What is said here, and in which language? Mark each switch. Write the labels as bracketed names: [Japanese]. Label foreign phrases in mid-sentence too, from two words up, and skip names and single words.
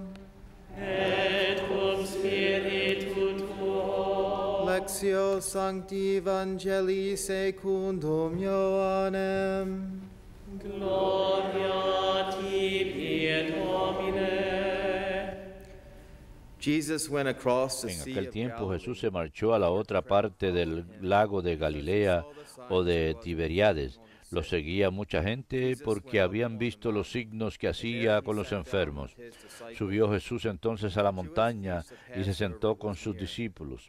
[Latin] Et cum spiritu tuo. Lectio Sancti Evangelii secundum Ioannem. Gloria tibi, Domine. [Spanish] En aquel tiempo Jesús se marchó a la otra parte del lago de Galilea o de Tiberíades. Lo seguía mucha gente porque habían visto los signos que hacía con los enfermos. Subió Jesús entonces a la montaña y se sentó con sus discípulos.